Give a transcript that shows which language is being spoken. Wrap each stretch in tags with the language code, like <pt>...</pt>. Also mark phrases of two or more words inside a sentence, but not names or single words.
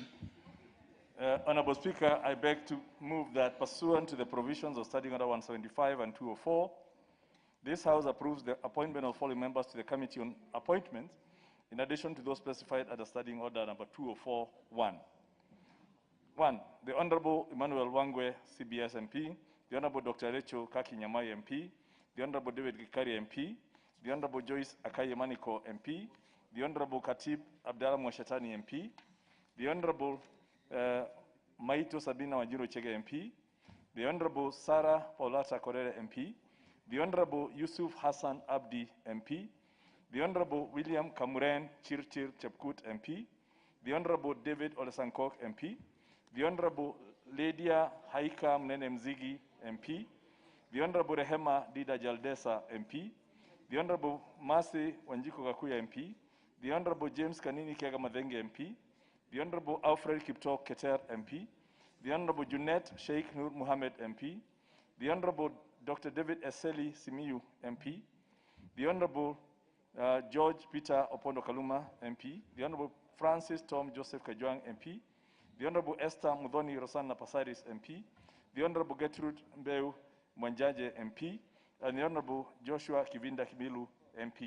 <en>Honorable Speaker, I beg to move that pursuant to the provisions of Standing Order 175 and 204, this House approves the appointment of following members to the Committee on Appointments, in addition to those specified under Standing Order number 204-1. 1. The Honorable Emmanuel Wangwe, CBS MP, the Honorable Dr. Rachel Kaki Nyamai MP, the Honorable David Gikari MP, the Honorable Joyce Akaye Maniko MP, the Honorable Khatib Abdallah Mwashatani MP, the Honorable Maito Sabina Wanjiru Chege MP, the Honorable Sarah Paulata Korere MP, the Honorable Yusuf Hassan Abdi MP, the Honorable William Kamuren Chirchir Chepkut MP, the Honorable David Olesankok MP, the Honorable Lydia Haika Mnene Mzigi MP, the Honorable Rehema Dida Jaldesa MP, the Honorable Masi Wanjiko Kakuya MP, the Honorable James Kanini Kiaga Madenge MP, the Honorable Alfred Kipto Keter MP, the Honorable Junet Sheikh Nur Mohammed MP, the Honorable Dr. David Eseli Simiyu MP, the Honorable George Peter Opondo Kaluma MP, the Honorable Francis Tom Joseph Kajwang MP, the Honorable Esther Mudhoni Rosanna Pasaris MP, the Honorable Gertrude Mbeu Mwanjaje MP, and the Honorable Joshua Kivinda Kimilu MP.</en>